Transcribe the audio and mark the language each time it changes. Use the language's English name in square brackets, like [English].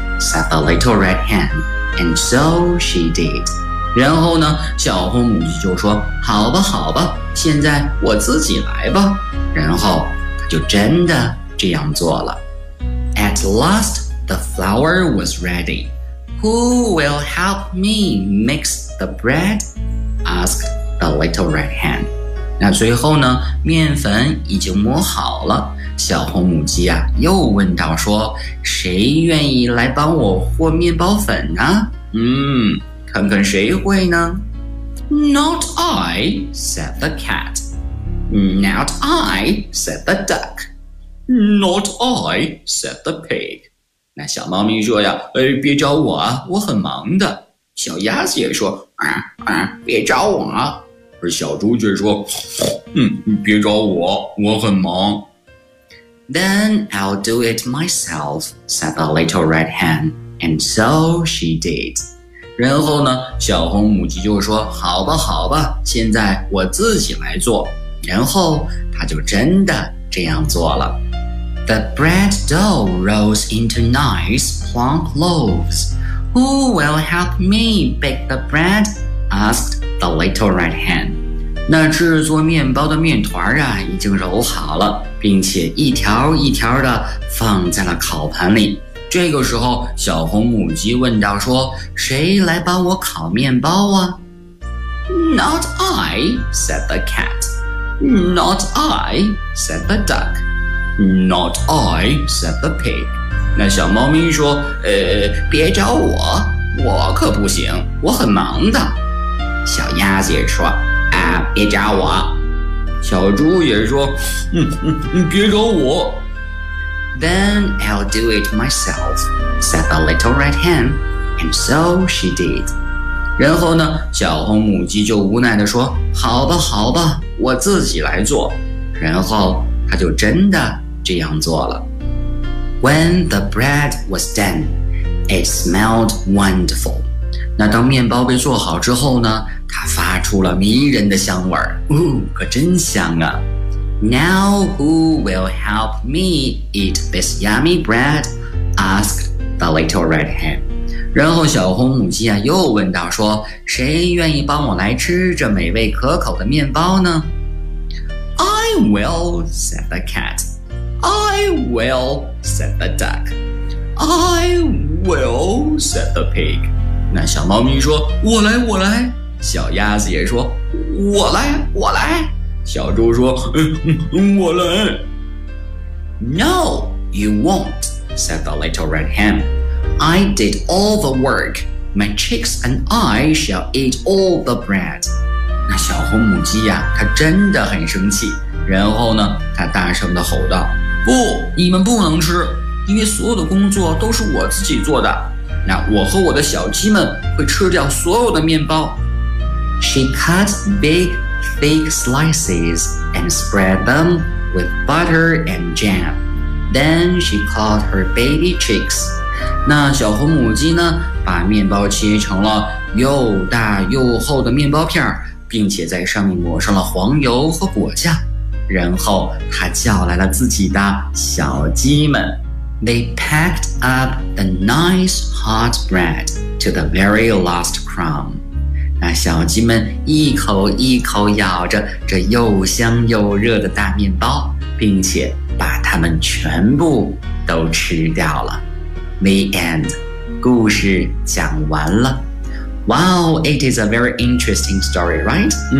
[English] Said the little red hen, and so she did. [Chinese] 然后呢，小红母鸡就说：“好吧，好吧，现在我自己来吧。” 然后她就真的这样做了。 [English] At last, the flour was ready. Who will help me mix the bread? Asked the little red hen. [Chinese] 那最后呢，面粉已经磨好了。小红母鸡啊，又问道说，谁愿意来帮我和面包粉呢？看看谁会呢？ [English] Not I, said the cat. Not I, said the duck. Not I, said the pig. [Chinese] 那小猫咪说呀，别找我啊，我很忙的。小鸭子也说，别找我啊。而小猪却说，别找我，我很忙。 [English] Then I'll do it myself, said the little red hen. And so she did. [Chinese] 然后呢，小红母鸡就说，好吧好吧，现在我自己来做。然后他就真的这样做了。 [English] The bread dough rose into nice plump loaves. Who will help me bake the bread? Asked the little red hen. [Chinese] 那制作面包的面团啊，已经揉好了，并且一条一条的放在了烤盘里。这个时候，小红母鸡问道说，谁来帮我烤面包啊？ [English] Not I, said the cat. Not I, said the duck. Not I, said the pig. [Chinese] 那小猫咪说，别找我，我可不行，我很忙的。小鸭子也说，啊，别找我。小猪也说，别找我。 [English] Then I'll do it myself, said the little red hen. And so she did. [Chinese] 然后呢，小红母鸡就无奈地说，好吧好吧，我自己来做。然后她就真的这样做了。 [English] When the bread was done, it smelled wonderful. [Chinese] 那当面包被做好之后呢，它发出了迷人的香味儿。哦，可真香啊。 [English] Now who will help me eat this yummy bread? Asked the little red hen. [Chinese] 然后小红母鸡啊又问道说，谁愿意帮我来吃这美味可口的面包呢？ [English] I will, said the cat. I will, said the duck. I will, said the pig. [Chinese] 那小猫咪说，我来我来。小鸭子也说，我来我来。小猪说，我来。 [English] No, you won't, said the little red hen. I did all the work. My chicks and I shall eat all the bread. [Chinese] 那小红母鸡呀，它真的很生气。然后呢，它大声地吼道，不，你们不能吃，因为所有的工作都是我自己做的。那我和我的小鸡们会吃掉所有的面包。 [English] She cut big, thick slices and spread them with butter and jam. Then she called her baby chicks. [Chinese] 那小红母鸡呢，把面包切成了又大又厚的面包片，并且在上面抹上了黄油和果酱。然后他叫来了自己的小鸡们。 [English] They packed up the nice hot bread to the very last crumb. [Chinese] 那小鸡们一口一口咬着这又香又热的大面包，并且把它们全部都吃掉了。 [English] The end. [Chinese] 故事讲完了。 [English] Wow, it is a very interesting story, right?